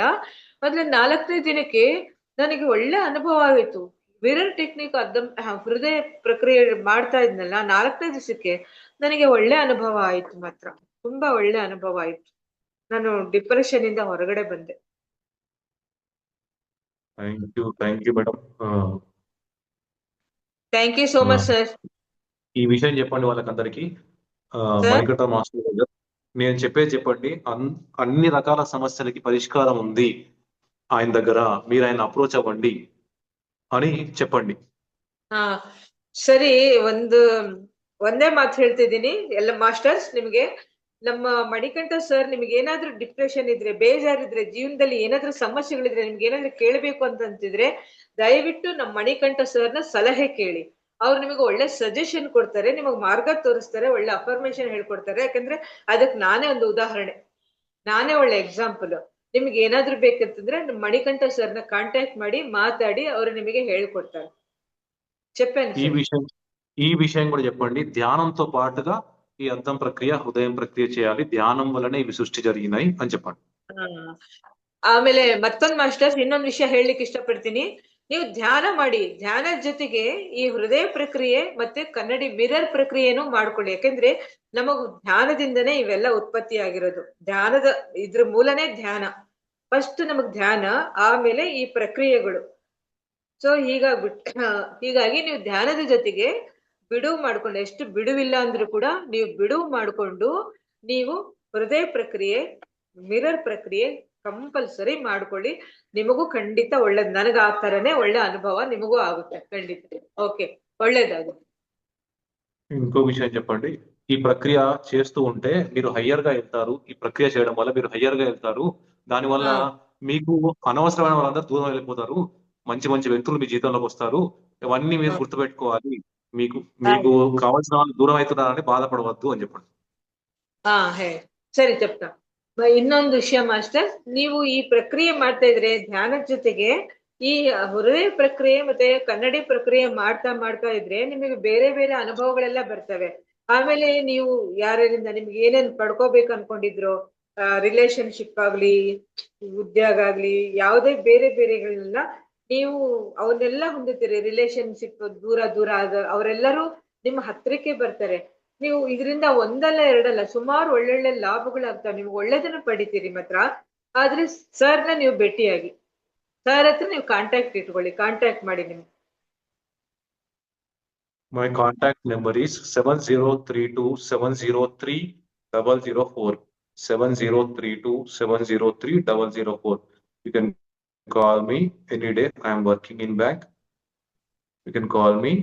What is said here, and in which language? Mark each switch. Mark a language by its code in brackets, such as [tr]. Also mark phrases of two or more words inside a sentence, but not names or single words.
[kn] ಮೊದ್ಲು 4ನೇ ದಿನಕ್ಕೆ ನನಗೆ ಒಳ್ಳೆ ಅನುಭವ ಆಯಿತು. [en] mirror technique [kn] ಹೃದಯ ಪ್ರಕ್ರಿಯೆ ಮಾಡ್ತಾ ಇದ್ನಲ್ಲ, 4ನೇ ದಿವಸಕ್ಕೆ ನನಗೆ ಒಳ್ಳೆ ಅನುಭವ ಆಯ್ತು. ಮಾತ್ರ ತುಂಬಾ ಒಳ್ಳೆ ಅನುಭವ ಆಯ್ತು. ನಾನು ಡಿಪ್ರೆಷನ್ ಇಂದ ಹೊರಗಡೆ ಬಂದೆ. [en] Thank you madam. Thank you so much sir. [te] ఈ విషయం చెప్పండి వాళ్ళకందరికి. సార్ మణికంఠ మాస్టర్ గారు, నేను చెప్పేది చెప్పండి. అన్ని రకాల సమస్యలకి పరిష్కారం ఉంది ఆయన దగ్గర, మీరు ఆయన అప్రోచ్ అవ్వండి అని చెప్పండి. [kn] ಹಾ ಸರಿ, ಒಂದೇ ಮಾತು ಹೇಳ್ತಿದ್ದೀನಿ ಎಲ್ಲ ಮಾಸ್ಟರ್ಸ್ ನಿಮ್ಗೆ. ನಮ್ಮ ಮಣಿಕಂಠ ಸರ್ ನಿಮ್ಗೆ ಏನಾದ್ರೂ ಡಿಪ್ರೆಷನ್ ಇದ್ರೆ, ಬೇಜಾರಿದ್ರೆ, ಜೀವನದಲ್ಲಿ ಏನಾದ್ರೂ ಸಮಸ್ಯೆಗಳಿದ್ರೆ, ನಿಮ್ಗೆ ಏನಾದ್ರೂ ಕೇಳಬೇಕು ಅಂತಂತಿದ್ರೆ ದಯವಿಟ್ಟು ನಮ್ಮ ಮಣಿಕಂಠ ಸರ್ನ ಸಲಹೆ ಕೇಳಿ. ಅವ್ರು ನಿಮಗೆ ಒಳ್ಳೆ ಸಜೆಷನ್ ಕೊಡ್ತಾರೆ, ನಿಮಗೆ ಮಾರ್ಗ ತೋರಿಸ್ತಾರೆ, ಒಳ್ಳೆ ಅಫರ್ಮೇಶನ್ ಹೇಳ್ಕೊಡ್ತಾರೆ. ಯಾಕಂದ್ರೆ ಅದಕ್ಕೆ ನಾನೇ ಒಂದು ಉದಾಹರಣೆ, ನಾನೇ ಒಳ್ಳೆ ಎಕ್ಸಾಂಪಲ್. ನಿಮ್ಗೆ ಏನಾದ್ರೂ ಬೇಕಂತಂದ್ರೆ ನಮ್ಮ ಮಣಿಕಂಠ ಸರ್ನ ಕಾಂಟ್ಯಾಕ್ಟ್ ಮಾಡಿ ಮಾತಾಡಿ, ಅವರು ನಿಮಗೆ ಹೇಳ್ಕೊಡ್ತಾರೆ. [te] చెప్పాను సార్. ఈ విషయం కూడా చెప్పండి. ధ్యానంతో పాటుగా ఈ అద్దం ప్రక్రియ, హృదయం ప్రక్రియ చేయాలి. ధ్యానం వల్లనే ఇవి సృష్టి జరిగినాయి అని చెప్పండి. [kn] ಆಮೇಲೆ ಮತ್ತೊಂದು ಮಾಸ್ಟರ್ಸ್ ಇನ್ನೊಂದು ವಿಷಯ ಹೇಳಲಿಕ್ಕೆ ಇಷ್ಟಪಡ್ತೀನಿ. ನೀವು ಧ್ಯಾನ ಮಾಡಿ, ಧ್ಯಾನದ ಜೊತೆಗೆ ಈ ಹೃದಯ ಪ್ರಕ್ರಿಯೆ ಮತ್ತೆ ಕನ್ನಡಿ ಮಿರರ್ ಪ್ರಕ್ರಿಯೆನೂ ಮಾಡ್ಕೊಳ್ಳಿ. ಯಾಕಂದ್ರೆ ನಮಗ್ ಧ್ಯಾನದಿಂದನೇ ಇವೆಲ್ಲ ಉತ್ಪತ್ತಿ ಆಗಿರೋದು. ಇದ್ರ ಮೂಲನೇ ಧ್ಯಾನ. ಫಸ್ಟ್ ನಮಗ್ ಧ್ಯಾನ, ಆಮೇಲೆ ಈ ಪ್ರಕ್ರಿಯೆಗಳು. ಸೊ ಹೀಗಾಗಿ ನೀವು ಧ್ಯಾನದ ಜೊತೆಗೆ ಬಿಡುವು ಮಾಡ್ಕೊಂಡು, ಎಷ್ಟು ಬಿಡುವಿಲ್ಲ ಅಂದ್ರೂ ಕೂಡ ನೀವು ಬಿಡುವು ಮಾಡ್ಕೊಂಡು ನೀವು ಹೃದಯ ಪ್ರಕ್ರಿಯೆ, ಮಿರರ್ ಪ್ರಕ್ರಿಯೆ ಕಂಪಲ್ಸರಿ ಮಾಡ್ಕೊಳ್ಳಿ. ನಿಮಗೂ ಖಂಡಿತ ಒಳ್ಳೇದು. ನನಗೆ ಆ ತರನೇ ಒಳ್ಳೆ ಅನುಭವ ನಿಮಗೂ ಆಗುತ್ತೆ ಖಂಡಿತ. ఓకే, ಒಳ್ಳೇದಾಗುತ್ತೆ. [te] ఇంకో విషయం చెప్పండి. ఈ ప్రక్రియ చేస్తూ ఉంటే మీరు హయ్యర్ గా వెళ్తారు. ఈ ప్రక్రియ చేయడం వల్ల మీరు హయ్యర్ గా వెళ్తారు. దానివల్ల మీకు అనవసరమైన వాళ్ళందరూ దూరం వెళ్ళిపోతారు. మంచి మంచి వ్యక్తులు మీ జీవితంలోకి వస్తారు. ఇవన్నీ మీరు గుర్తుపెట్టుకోవాలి. మీకు కావాల్సిన వాళ్ళు దూరం అవుతున్నారని బాధపడవద్దు అని చెప్పండి. ಸರಿ, చెప్తా. [kn] ಇನ್ನೊಂದು ವಿಷಯ ಮಾಸ್ಟರ್, ನೀವು ಈ ಪ್ರಕ್ರಿಯೆ ಮಾಡ್ತಾ ಇದ್ರೆ ಧ್ಯಾನದ ಜೊತೆಗೆ ಈ ಹೃದಯ ಪ್ರಕ್ರಿಯೆ ಮತ್ತೆ ಕನ್ನಡಿ ಪ್ರಕ್ರಿಯೆ ಮಾಡ್ತಾ ಇದ್ರೆ ನಿಮಗೆ ಬೇರೆ ಬೇರೆ ಅನುಭವಗಳೆಲ್ಲ ಬರ್ತವೆ. ಆಮೇಲೆ ನೀವು ಯಾರಿಂದ ನಿಮ್ಗೆ ಏನೇನ್ ಪಡ್ಕೋಬೇಕು ಅನ್ಕೊಂಡಿದ್ರು, ರಿಲೇಶನ್ಶಿಪ್ ಆಗ್ಲಿ, ಉದ್ಯೋಗ ಆಗ್ಲಿ, ಯಾವುದೇ ಬೇರೆ ಬೇರೆಗಳನ್ನ ನೀವು ಅವನ್ನೆಲ್ಲ ಹೊಂದುತ್ತೀರಿ. ರಿಲೇಶನ್ಶಿಪ್ ದೂರ ಅವರೆಲ್ಲರೂ ನಿಮ್ಮ ಹತ್ರಕ್ಕೆ ಬರ್ತಾರೆ. ನೀವು ಇದರಿಂದ ಒಂದಲ್ಲ ಎರಡಲ್ಲ ಸುಮಾರು ಒಳ್ಳೊಳ್ಳೆ ಲಾಭಗಳಾಗ್ತಾವೆ. ನಿಮ್ಗೆ ಒಳ್ಳೇದನ್ನ ಪಡಿತೀರಿ ಮಾತ್ರ. ಆದ್ರೆ ಸರ್ನ ನೀವು ಭೇಟಿಯಾಗಿ, ಸರ್ ಹತ್ರ ನೀವು ಕಾಂಟ್ಯಾಕ್ಟ್ ಇಟ್ಕೊಳ್ಳಿ, ಕಾಂಟ್ಯಾಕ್ಟ್ ಮಾಡಿ. ನಿಮ್ಗೆ [en] My contact number is 7032703004. 7032703004. You can call me any day. I am working in bank. You can call me.